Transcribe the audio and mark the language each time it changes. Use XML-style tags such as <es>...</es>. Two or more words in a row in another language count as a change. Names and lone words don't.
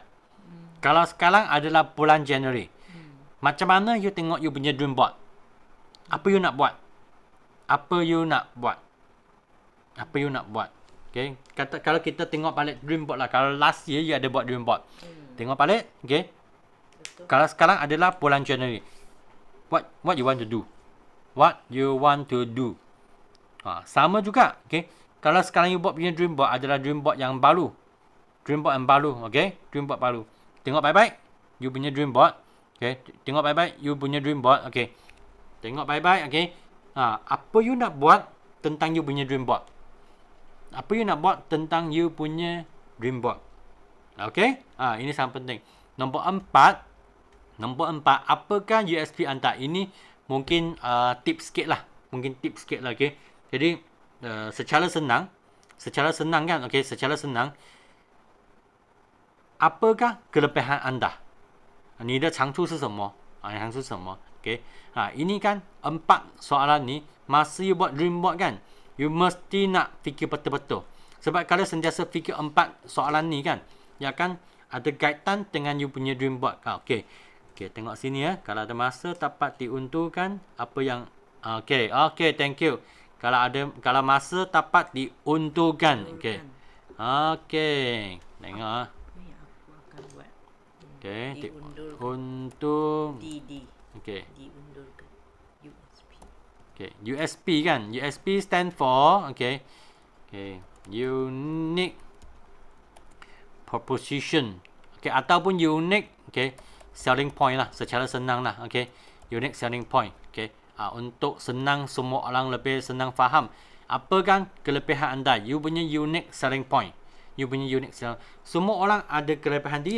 <ms>Kalau sekarang adalah bulan Januari, macam mana you tengok you punya Dreamboat? Apa you nak buat? Okay, kalau kita tengok balik Dreamboat lah, kalau</ms> <en>last year</en> <ms>you ada buat Dreamboat, tengok balik. Okay, kalau sekarang adalah bulan Januari,</ms> <en>what you want to do?</en> <ms>Sama juga. Okay, kalau sekarang you buat punya Dreamboat adalah Dreamboat yang baru. Okay, Dreamboat baru. Tengok baik-baik you punya Dreamboat. Okay, tengok baik-baik you punya Dreamboat. Okay, tengok baik-baik. Okay, apa you nak buat tentang you punya Dreamboat? Okay, ini sangat penting. Nombor 4, apakah USP anda? Ini mungkin tips sikit lah. Okay, jadi secara senang kan. Okay, secara senang, apakah kelebihan anda?</ms> <zh>你的长处是什么？</zh> <ms>Okay, ini kan 4 soalan ni. Masa you buat Dreamboat kan, you mesti nak fikir betul-betul. Sebab kalau sentiasa fikir 4 soalan ni kan, ya kan ada kaitan dengan you punya Dreamboat. Okay, tengok sini ya. Kalau ada masa dapat diunturkan apa yang Okay,</ms> <en>thank you.</en> <ms>Kalau masa dapat diunturkan. Okay, tengok. Okay, untuk okay. Diundurkan. USP. Okay, USP kan.</ms> <en>USP stand for okay, Okay, unique proposition.</en> <ms>Okay, ataupun unique, okay,</ms> <en>selling point</en> <ms>lah, secara senang lah. Okay,</ms> <en>unique selling point.</en> <ms>Okay, untuk senang semua orang lebih senang faham. Apa kan kelebihan anda? You punya</ms> <en>unique selling point.</en> <ms>You punya</ms> <en>unique selling.</en> <ms>Semua orang ada kelebihan dia.</ms>